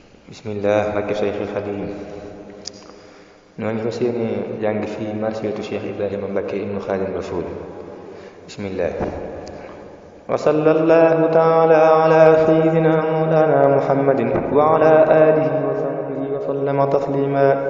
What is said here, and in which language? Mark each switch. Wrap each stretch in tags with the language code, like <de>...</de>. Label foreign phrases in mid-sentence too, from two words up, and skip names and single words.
<wo>Bismillah, barke Cheikhul Khadim. Noo ngi fas yéene jàng fii marsiyatu Cheikh Ibrahima Mbacké ibnu Khadim Rasoul.</wo> <ar>Bismillah. وصلى الله تعالى على سيدنا مولانا محمد وعلى آله وصحبه وسلم تسليما.</ar>